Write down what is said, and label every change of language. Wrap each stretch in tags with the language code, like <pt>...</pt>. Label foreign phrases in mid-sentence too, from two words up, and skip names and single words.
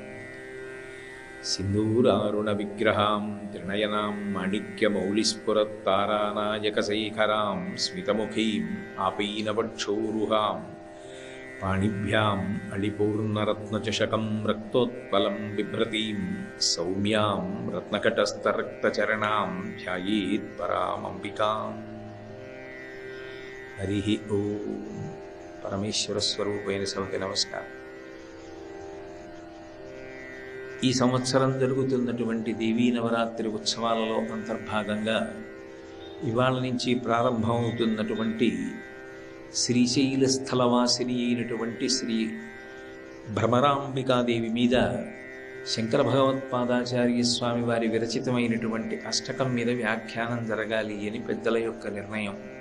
<sa>सिन्दूरारुणविग्रहां त्रिनयनां माणिक्यमौलिस्फुरत्तारानायकशेखरां स्मितमुखीम् आपीनवक्षोरुहां। पाणिभ्याम् अळिपूर्णरत्नचषकं रक्तोत्पलं बिभ्रतीं सौम्यां रत्नकटस्थरक्तचरणां ध्यायेत् परामम्बिकाम्। हरिः ओम्।</sa> <te>పరమేశ్వర స్వరూపైన సభకి నమస్కారం. ఈ సంవత్సరం జరుగుతున్నటువంటి దేవీ నవరాత్రి ఉత్సవాలలో అంతర్భాగంగా ఇవాళ నుంచి ప్రారంభమవుతున్నటువంటి శ్రీశైల స్థలవాసిని అయినటువంటి శ్రీ భ్రమరాంబికాదేవి మీద శంకర భగవత్పాదాచార్య స్వామి వారి విరచితమైనటువంటి అష్టకం మీద వ్యాఖ్యానం జరగాలి అని పెద్దల యొక్క నిర్ణయం.</te>